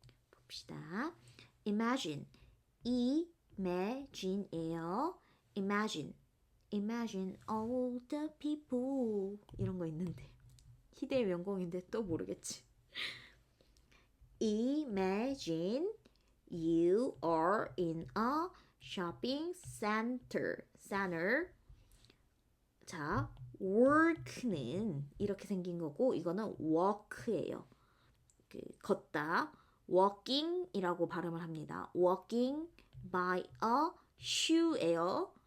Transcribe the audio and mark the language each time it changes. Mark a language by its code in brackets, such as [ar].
[ko] 봅시다. imagine. imagine이에요. [en] imagine all the people. [ko] 이런 거 있는데. 희대의 명곡인데 또 모르겠지. [en] Imagine you are in a shopping center. [ko] 자, work는 이렇게 생긴 거고 이거는 walk예요. 걷다. walking이라고 발음을 합니다. [en] walking by a shoe예요.